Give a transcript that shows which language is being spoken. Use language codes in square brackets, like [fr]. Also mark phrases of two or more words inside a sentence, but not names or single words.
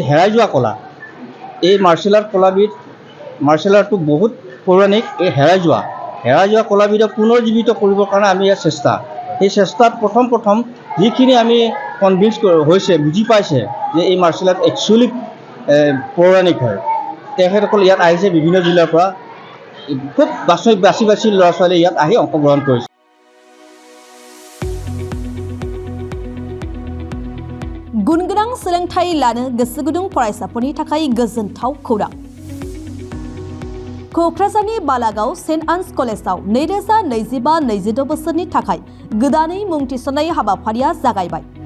[as] হেৰাই যোৱা কলা এই [en] martial art [as] বহুত পৌৰাণিক এই হেৰাই যোৱা কলাবিধক পুনৰ্জীৱিত কৰিবৰ কাৰণে আমি ইয়াৰ চেষ্টা এই চেষ্টাত প্ৰথম যিখিনি আমি কনভিন্স হৈছে বুজি পাইছে যে এই [en] martial art actually [as] পৌৰাণিক হয় তেখেতসকল ইয়াত আহিছে বিভিন্ন জিলাৰ পৰা খুব বাছি ল'ৰা ছোৱালী ইয়াত আহি অংশগ্ৰহণ কৰিছে [brx] गुनगोनां सोलोंथाइ लानो गोसो गुदुं फरायसाफोरनि थाखाय गोजोनथाव खौरां क'क्राझारनि बालागाव सेन्ट आन्स कलेजाव 2025-26 बोसोरनि थाखाय गोदानै मुं थिसननाय हाबाफारिया जागायबाय